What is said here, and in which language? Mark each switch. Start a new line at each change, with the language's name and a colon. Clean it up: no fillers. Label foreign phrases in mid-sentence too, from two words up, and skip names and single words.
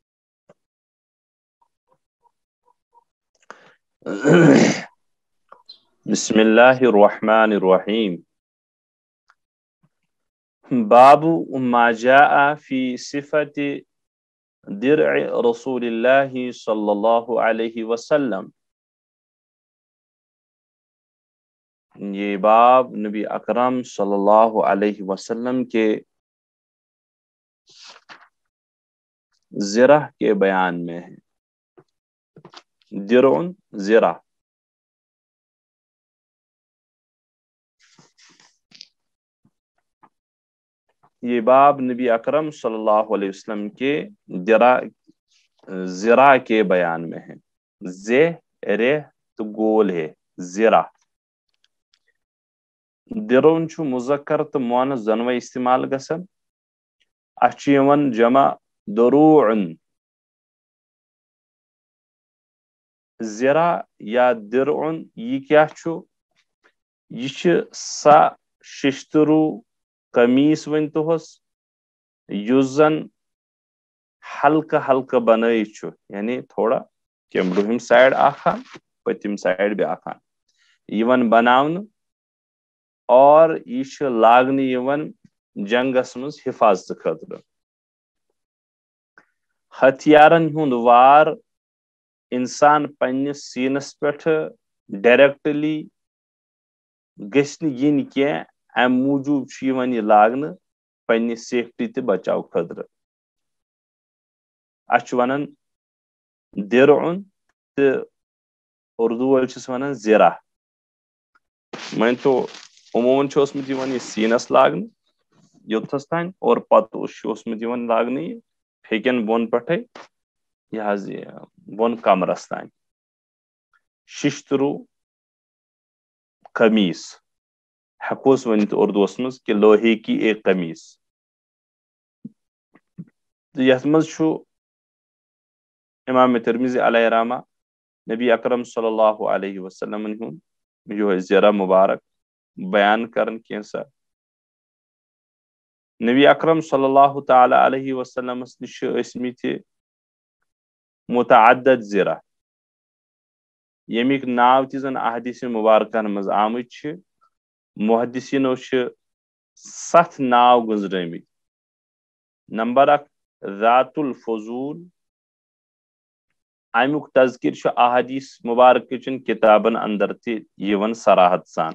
Arabic: بسم اللہ الرحمن الرحیم۔ باب ما جاء فی صفت درع رسول اللہ صلی اللہ علیہ وسلم۔
Urdu: یہ باب نبی اکرم صلی اللہ علیہ وسلم کے زرہ کے بیان میں ہے۔ درع زرہ، یہ باب نبی اکرم صلی اللہ علیہ وسلم کے زرہ کے بیان میں ہے۔ زہ رہ تو گول ہے زرہ۔
Kashmiri: درون چھو مذکر تو مؤنث دونوے استعمال گژھن۔ اچھ یوان جمع دروعن۔ زرہ یا درعن یہ کیا چھو؟ یہ چھ سا ششترو قمیص ونتوس یس زن ہلکہ ہلکہ بنائی چھو، یعنی تھوڑا کمرہم سائڈ آکھان پتم سائڈ بھی آکھان یون بناون، اور یہ لاگنہ یون جنگس مز حفاظت خاطر۔ ہتھیارن ہند وار انسان پنس سینس پہ ڈائریکٹلی گژھن ین کی ام موجوب یہ لاگنہ پنہ سیفٹی تہ بچاؤ خاطر۔ اچھ ونان درعن تو اردو ول چھس ونان زرہ۔ من تو عموماً اوسمت یہ سینس لاگنہ یوتھس تان، اور پتہ اوسمت لاگنہ یہ پھیکن بون پٹھے یہ بون کمرس تان۔ ششترو قمیص ہیکوس ونت اردوس مز
Urdu: کہ لوہے کی ایک قمیص۔
Kashmiri: یتھ مز چھو امام ترمذی علیہ رحمہ نبی اکرم صلی اللہ علیہ وسلم یہ زرہ مبارک بیان کرن کینسا۔ نبی اکرم صلی اللہ تعالی علیہ وسلم نش اسمت متعدد زرہ، یمیک ناو تی زن احادیث مبارکن مز آمت چھ۔ محدثینو چھ 7 ناو گزرمت۔ نمبر 1 ذات الفضول، امیک تذکر چھ احادیث مبارک چن کتابن اندر تی یون صراحت سان۔